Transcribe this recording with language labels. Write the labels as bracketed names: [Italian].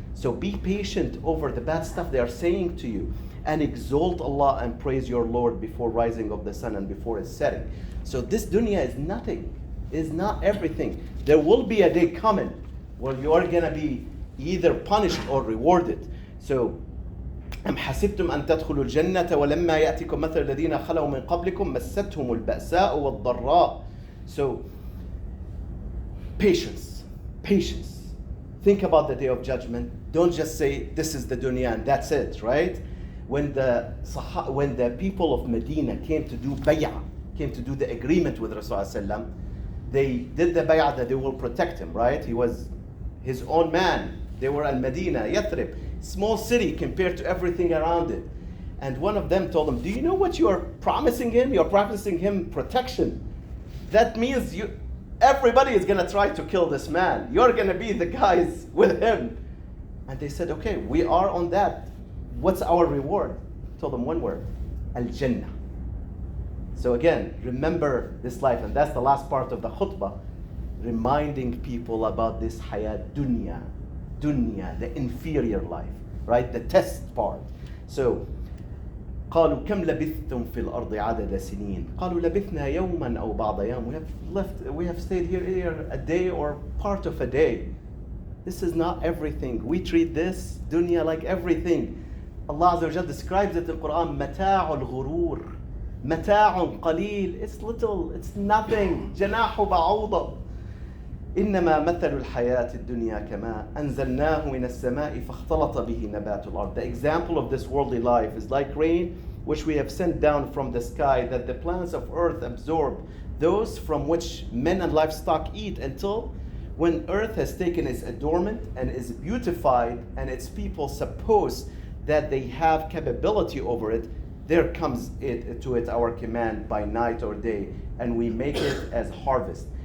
[English] So be patient over the bad stuff they are saying to you, and exalt Allah and praise your Lord before rising of the sun and before its setting. So this dunya is nothing, is not everything. There will be a day coming where you are going to be either punished or rewarded. [Arabic] So أم حسبتم أن تدخلوا الجنة ولما يأتكم مثل الذين خلوا من قبلكم مستهم البأساء والضراء. [English] So patience, patience. Think about the day of judgment. Don't just say this is the dunya and that's it, right? When the people of Medina came to do bay'ah, came to do the agreement with Rasulullah, they did the bay'ah that they will protect him, right? He was his own man. They were in Medina, Yathrib, small city compared to everything around it. And one of them told him, do you know what you are promising him? You're promising him protection. That means everybody is going to try to kill this man. You're going to be the guys with him. And they said, okay, we are on that. What's our reward? Told them one word, Al-Jannah. So again, remember this life. And that's the last part of the khutbah, reminding people about this hayat dunya, the inferior life, right? The test part. [Arabic] So, قالوا كم لبثتم في الأرض عدد سنين قالوا لبثنا يوما أو بعض يوم. [English] We have stayed here a day or part of a day. This is not everything. We treat this dunya like everything. Allah Azza wa Jalla describes it in the Quran, [Arabic] متاع الغرور, متاع قليل. [English] It's little, it's nothing. [Arabic] جناح بعوضة. إنما مثل الحياة الدنيا كماء أنزلناه من السماء فاختلط به نبات الأرض. [English] The example of this worldly life is like rain which we have sent down from the sky, that the plants of earth absorb, those from which men and livestock eat, until when earth has taken its adornment and is beautified and its people suppose that they have capability over it, there comes it to it our command by night or day, and we make it as harvest.